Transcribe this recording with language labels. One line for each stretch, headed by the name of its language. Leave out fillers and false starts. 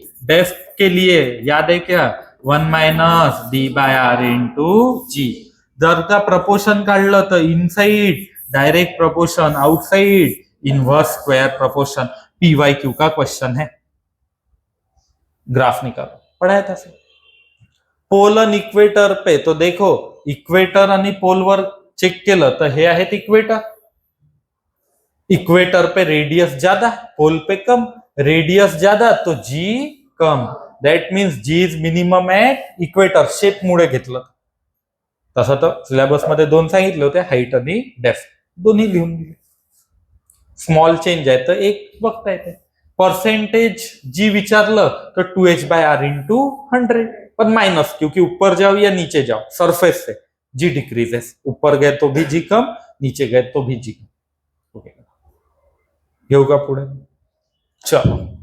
Hindi: Depth के लिए याद है क्या, 1 - d/r इंटू g।
Marathi: जर का प्रपोर्शन काढलं तर inside direct proportion, outside inverse square proportion.
Hindi: py/q का क्वेश्चन है, ग्राफ निकालो, पढ़ाया था सर।
Marathi: पोल आणि
Hindi: इक्वेटर पे, तो देखो इक्वेटर आणि पोलवर चेक केलं तर हे आहेत इक्वेटर, इक्वेटर पे रेडियस ज्यादा, पोल पे कम, रेडियस ज्यादा तो जी कम,
English: That means g is minimum at equator.
Marathi: Shape मुळे घेतलं, तसं तर सिलेबस मध्ये 2 सांगितले होते, हाईट आणि डेप्थ, दोन्ही लिहून दिले। स्मॉल चेंज आहे तर एक बघता येते।
Hindi: परसेंटेज जी विचारलं तो 2h/r इंटू 100, पर माइनस, क्योंकि ऊपर जाओ या नीचे जाओ सरफेस से जी डिक्रीजेस, ऊपर गए तो भी जी कम, नीचे गए तो भी जी कम।
Marathi: ओके, घेऊ का पुढे, चलो।